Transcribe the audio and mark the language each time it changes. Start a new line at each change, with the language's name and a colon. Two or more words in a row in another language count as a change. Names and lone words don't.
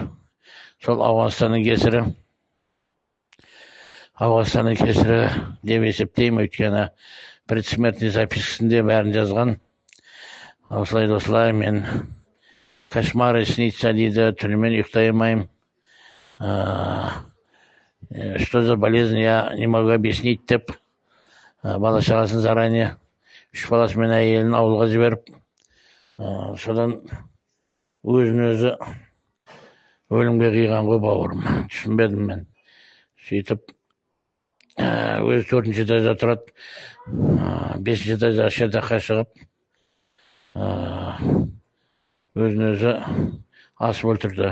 Kazakh: Сол Ауғанстанның кесірі. Ауғанстанның кесірі деп есептеймін, өйткені
Russian: предсмертный запискасында
Kazakh: бәрін жазған. Осылай мен
Russian: кошмары снится
Kazakh: дейді, түнімен ұйықтай алмаймын.
Russian: Что за болезнь, я не могу объяснить
Kazakh: деп, бала шағасын заранее 3 баласымен әйелін ауылға жіберіп, содан өзін-өзі өлімге қиған ғой бауырым. Түсінбедім мен. Сөйтіп, өзі 4-ші этажда тұрады, 5-ші этажда шатаққа шығып, өзін-өзі асып өлтірді.